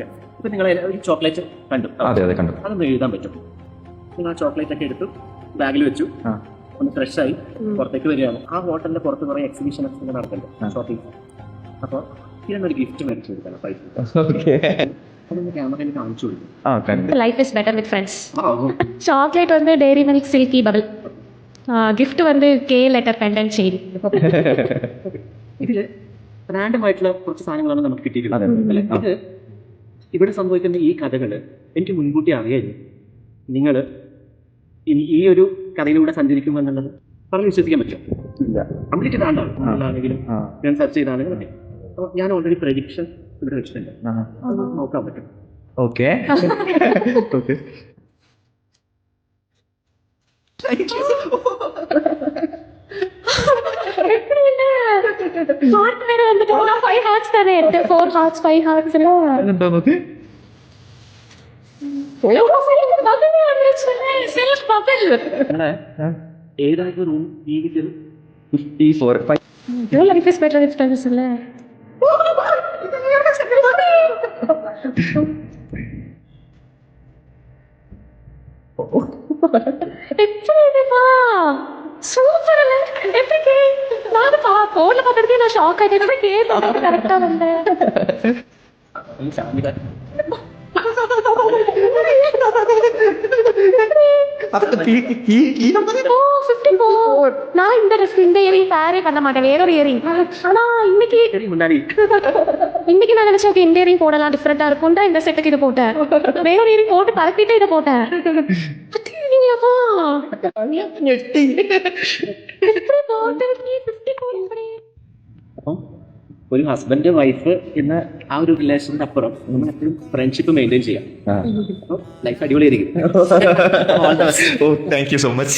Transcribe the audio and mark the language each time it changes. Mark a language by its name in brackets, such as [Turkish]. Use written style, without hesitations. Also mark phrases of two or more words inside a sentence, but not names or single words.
[Malayalam] ഇപ്പൊ നിങ്ങൾ ഒരു ചോക്ലേറ്റ് കണ്ടു, അതൊന്ന് എഴുതാൻ പറ്റും. നിങ്ങൾ ആ ചോക്ലേറ്റ് ഒക്കെ എടുത്തു ബാഗിൽ വെച്ചു. ഒന്ന് ഫ്രഷ് ആയി പുറത്തേക്ക് വരികയാണ്. ആ ഹോട്ടലിന്റെ പുറത്ത് കുറെ എക്സിബിഷൻ ഒക്കെ നടക്കുന്നുണ്ട്, ഷോപ്പിംഗ്. അപ്പൊ ഇതിനൊരു ഗിഫ്റ്റ് മേടിച്ചു കൊടുക്കണം. പൈസ അതൊന്ന് ക്യാമറയിൽ കാണിച്ചു കൊടുക്കും. [English] Life is better with friends. [Tamil] சாக்லேட் வந்து டெய்ரி மில்க் சில்கி பபிள். [Malayalam] ഗിഫ്റ്റ് வந்து കെ ലെറ്റർ പെൻഡന്റ് ചെയ്തു. ഇതില് റാൻഡം ആയിട്ടുള്ള കുറച്ച് സാധനങ്ങളാണ് നമുക്ക് കിട്ടിയിട്ടുള്ളത്. ഇത് ഇവിടെ സംഭവിക്കുന്ന ഈ കഥകള് എനിക്ക് മുൻകൂട്ടി അറിയായിരുന്നു. നിങ്ങൾ ഈ ഒരു കഥയിലൂടെ സഞ്ചരിക്കും എന്നുള്ളത് പറഞ്ഞ് വിശ്വസിക്കാൻ പറ്റും. കംപ്ലീറ്റ് റാൻഡാണെങ്കിലും ഞാൻ സെർച്ച് ചെയ്താണെങ്കിൽ മതി. അപ്പോൾ ഞാൻ ഓൾറെഡി പ്രഡിക്ഷൻ ഇവിടെ വെച്ചിട്ടുണ്ട്, നോക്കാൻ പറ്റും. ഓക്കെ. [Tamil] ஹார்ட் வேற வந்துட்டு 5 ஹார்ட்ஸ் தானே எடுத்து 4 ஹார்ட்ஸ் 5 ஹார்ட்ஸ் எல்லாம் [Malayalam] നോക്ക്. ഏതായിരുന്നു റൂം? ഈ 54 5. [English] life is better with friends അല്ലേ? [Tamil] சூப்பர் இல்ல? எப்படி நான் போன்ல பார்த்துட்டு நான் ஷாக் ஆயிட்டேன். எப்படி கேட்டு கரெக்டா வந்தேன். நான் இந்த இயரிங் பேரே பண்ண மாட்டேன், வேற ஒரு இயரிங். ஆனா இன்னைக்கு நான் நினைச்சேன் இந்த இயரிங் போடலாம், டிஃப்ரெண்டா இருக்கும். இந்த செட்டுக்கு இது போட்டேன், வேற ஒரு இயரிங் போட்டு பறக்கிட்டு இதை போட்டேன். [Malayalam] ഒരു ഹസ്ബൻഡ് വൈഫ് എന്ന ആ ഒരു റിലേഷന്റെ അപ്പുറം നമ്മൾ എപ്പോഴും ഫ്രണ്ട്ഷിപ്പ് മെയിൻറ്റെയിൻ ചെയ്യാം. ലൈഫ് അടിപൊളിയായിരിക്കും. [English] thank you so much.